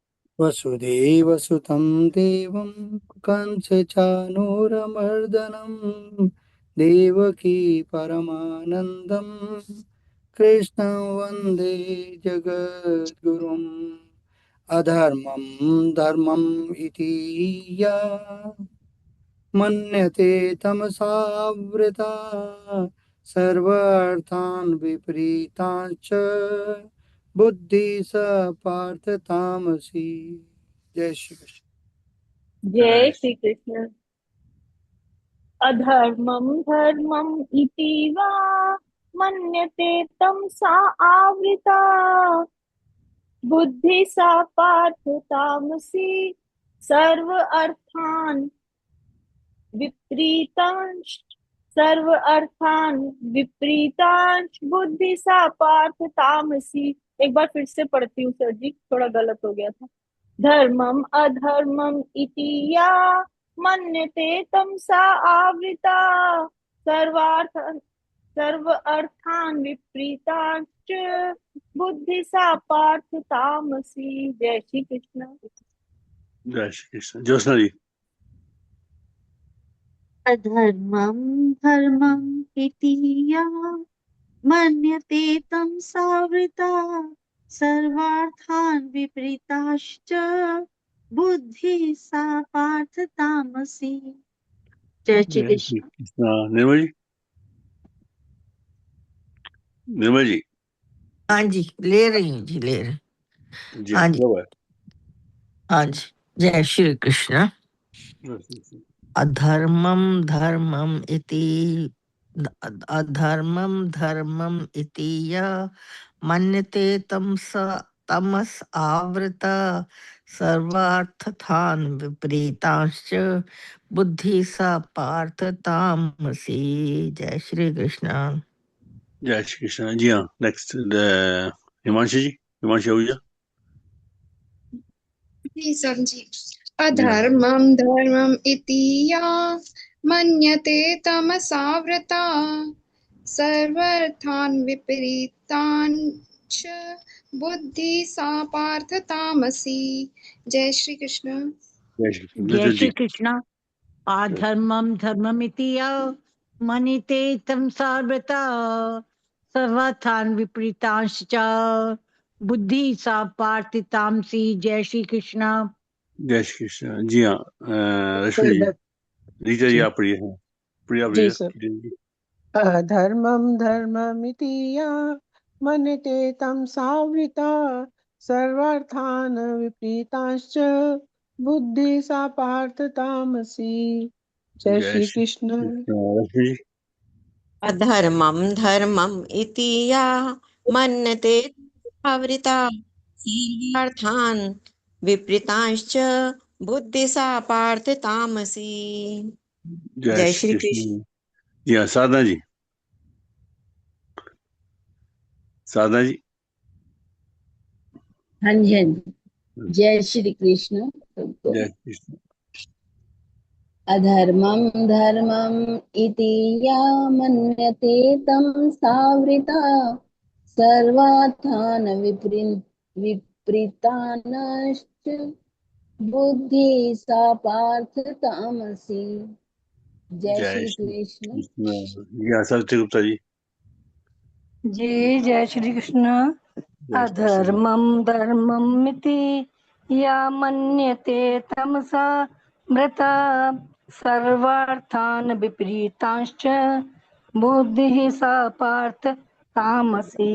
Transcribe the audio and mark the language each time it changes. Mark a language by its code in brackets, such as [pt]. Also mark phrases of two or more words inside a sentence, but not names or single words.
[sa] वसुदेवसुतं देवं कंसचानूरमर्दनं देवकी परमानन्दं कृष्णं वन्दे जगद्गुरुम् अधर्मं धर्मम् इति या मन्यते तमसावृता सर्वार्थान् विपरीतांश्च बुद्धि स पार्थ तामसी। [hi] जय श्री कृष्ण। जय श्री कृष्ण। [sa] अधर्मं धर्मम् इति वा मन्यते तं सा आवृता बुद्धि सा पार्थ तामसी सर्व अर्थान् विपरीतांश सर्व अर्थान् विपरीतांश बुद्धि सा पार्थ तामसी। [hi] एक बार फिर से पढ़ती हूँ सर जी, थोड़ा गलत हो गया था। [sa] धर्मम अधर्मम इति या मन्यते तं सा आवृता सर्वार्थ सर्व अर्थान विपरीतांच बुद्धि सा पार्थ तामसी। [hi] जय श्री कृष्ण। जय श्री कृष्ण। ज्योत्सना जी। [sa] अधर्मं धर्मम् इति या मन्यते तं सावृता सर्वार्थान् विपरीताश्च बुद्धि सा पार्थ तामसी। [hi] जय श्री कृष्ण। निर्मल जी। निर्मल जी। हाँ जी, ले रही हूँ जी, ले रही। जी हाँ जी, बराबर। हाँ जी। जय श्री कृष्ण। [sa] अधर्मं धर्मम् इति अधर्मं धर्मम् इति या मन्यते तमस आवृत सर्वार्थान् विपरीतांश्च बुद्धि सा पार्थ तामसी। [hi] जय श्री कृष्ण। जय श्री कृष्ण। जी हाँ, नेक्स्ट हिमांशु जी। हिमांशु आहूजा। जी सर जी। [sa] अधर्मं धर्मम् इति या मन्यते तमसावृता सर्वार्थान् विपरीतान् च बुद्धि सा पार्थ तामसी। [hi] जय श्री कृष्ण। जय श्री कृष्ण। [sa] अधर्मं धर्ममिति या मन्यते तं सावृता सर्वार्थान् विपरीतांश्च बुद्धि सा पार्थ तामसी। [hi] जय श्री कृष्ण। जय श्री कृष्ण। जी हाँ, रश्मि जी। रीता जी आप पढ़िए। हाँ, प्रिया जी प्रिया सर। जी। [sa] अधर्मं धर्ममिति या मन्यते तं सावृता सर्वार्थान् विपरीतांश्च बुद्धि सा पार्थ तामसी। [hi] जय श्री कृष्ण। रश्मि जी। [sa] अधर्मं धर्मम् इति या मन्यते आवृता सर्वार्थान् विपरीतांश्च बुद्धि सा पार्थ तामसी। [hi] जय श्री कृष्ण। जी हाँ, साधना जी। साधना जी। हाँ जी, हाँ जी। जय श्री कृष्ण। जय कृष्ण। [sa] अधर्मं धर्मम् इति या मन्यते तं सावृता सर्वार्थान् विपरीतानश्च बुद्धि सा पार्थ तामसी। [hi] जय श्री कृष्ण। जी हाँ, सत्य गुप्ता जी। जी जय श्री कृष्ण। [sa] अधर्मं धर्ममिति या मन्यते तमसा मृता सर्वार्थान् विपरीतांश्च बुद्धिः सा पार्थ तामसी।